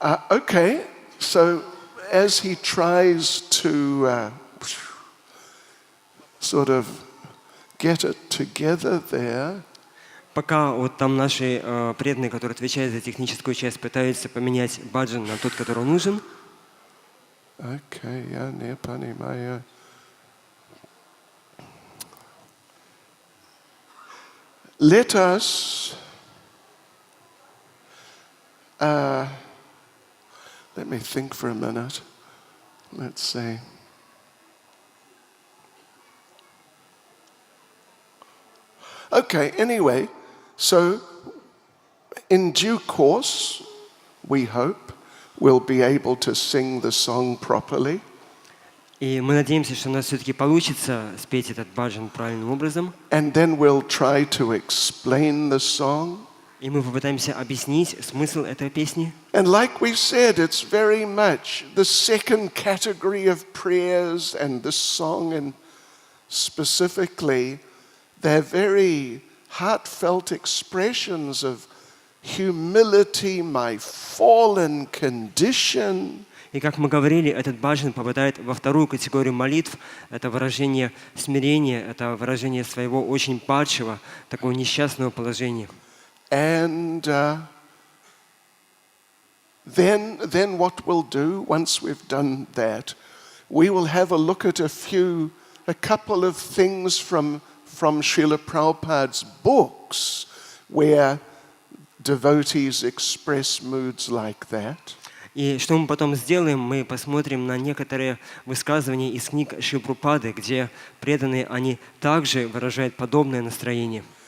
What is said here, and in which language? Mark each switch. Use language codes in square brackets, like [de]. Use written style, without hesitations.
[en] Okay, so as he tries to sort of get it together there, [ru] Пока вот там наши преданные, которые отвечают за техническую часть, пытаются поменять баджан на тот, который нужен. Okay, я не понимаю. [en] Let us let me think for a minute. Let's see. Okay, anyway, so in due course, we hope, we'll be able to sing the song properly. [ru] И мы надеемся, что у нас все-таки получится спеть этот баджан правильным образом. [en] And then we'll try to explain the song. [ru] И мы попытаемся объяснить смысл этой песни. [en] And like we said, it's very much the second category of prayers and this song, and specifically, they're very heartfelt expressions of humility, my fallen condition. [ru] И как мы говорили, этот баджан попадает во вторую категорию молитв. Это выражение смирения, это выражение своего очень падшего, такого несчастного положения. [en] And then what we'll do, once we've done that, we will have a look at a couple of things from Srila Prabhupada's books where devotees express moods like that. [ru] И что мы потом сделаем? Мы посмотрим на некоторые высказывания из книг Шрилы Прабхупады, где преданные, они также выражают подобное настроение.